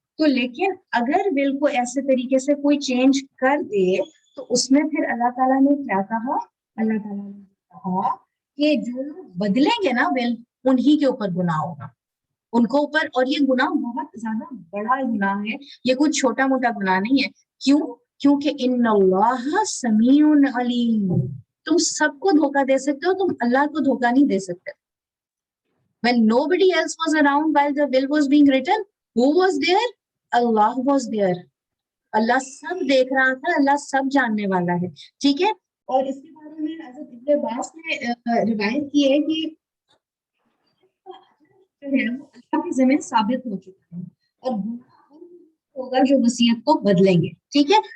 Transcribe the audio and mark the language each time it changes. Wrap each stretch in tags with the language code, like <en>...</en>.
<ur>تو لیکن اگر ول کو ایسے طریقے سے کوئی چینج کر دے تو اس میں پھر اللہ تعالیٰ نے کیا کہا, اللہ تعالیٰ نے کہا کہ جو بدلیں گے نا ول, انہی کے اوپر گناہ ہوگا, ان کو اوپر. اور یہ گناہ بہت زیادہ بڑا گناہ ہے, یہ کوئی چھوٹا موٹا گناہ نہیں ہے. کیوں؟ کیونکہ</ur> <ar>ان اللہ سمیع علیم,</ar> <ur>تم سب کو دھوکہ دے سکتے ہو, تم اللہ کو دھوکہ نہیں دے سکتے.</ur> <en>When nobody else was around while the will was being written, who was there? Allah was there.</en> <ur>اللہ سب دیکھ رہا تھا, اللہ سب جاننے والا ہے, ٹھیک ہے. اور اس کے بارے میں حضرت ابن عباس نے روایت کی ہے کہ جو ہے وہ اللہ کے ذمہ ثابت ہو چکا ہے, اور ہوگا جو وصیت کو بدلیں گے, ٹھیک ہے.</ur>